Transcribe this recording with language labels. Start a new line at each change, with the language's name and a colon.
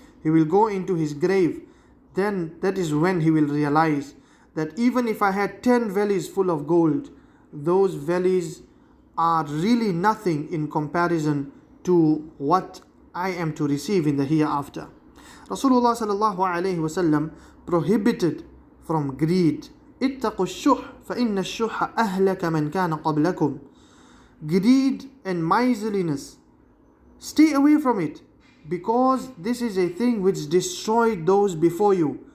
English: He will go into his grave. Then that is when he will realize that even if I had 10 valleys full of gold, those valleys are really nothing in comparison to what I am to receive in the hereafter. Rasulullah sallallahu alayhi wasallam prohibited from greed.
Arabic: اتقوا الشح فإن الشح أهلك من كان قبلكم.
English: Greed and miserliness, stay away from it, because this is a thing which destroyed those before you.